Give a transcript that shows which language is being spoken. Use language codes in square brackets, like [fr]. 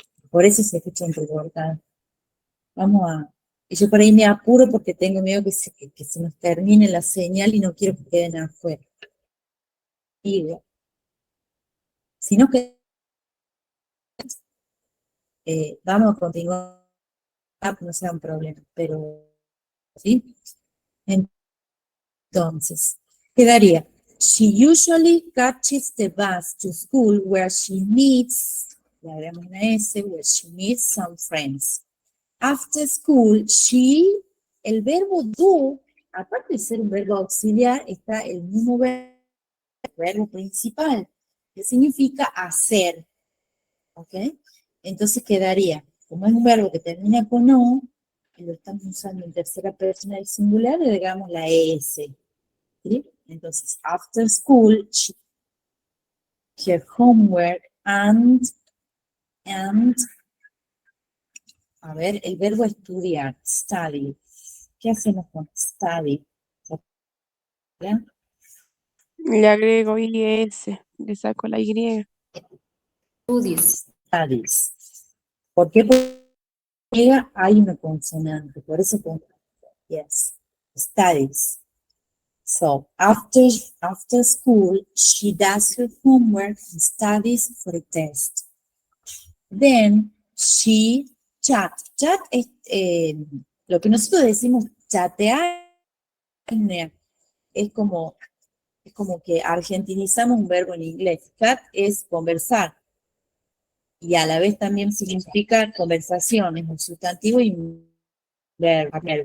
[es] Por eso se escucha entrecortado. Y yo por ahí me apuro porque tengo miedo que se nos termine la señal y no quiero que queden afuera. Digo, si no que vamos a continuar, no sea un problema, pero ¿sí? Entonces, quedaría, [en] she usually catches the bus to school where she meets, [es] le agregamos una S, [en] where she meets some friends. After school, [es] el verbo do, aparte de ser un verbo auxiliar, está el mismo verbo principal, que significa hacer, ¿ok? Entonces quedaría, como es un verbo que termina con O, y lo estamos usando en tercera persona del singular, le agregamos la S, ¿sí? Entonces, [en] after school, her homework and, [es] a ver, el verbo estudiar, study. ¿Qué hacemos con study? ¿Bien? Le agrego IS, le saco la Y. Studies. ¿Por qué? Porque hay una consonante, por eso yes, studies. [en] So, after school, she does her homework and studies for a test. Then, she chat. [es] Chat es lo que nosotros decimos chatear, es como que argentinizamos un verbo en inglés. Chat es conversar. Y a la vez también significa conversación, es un sustantivo y un verbo.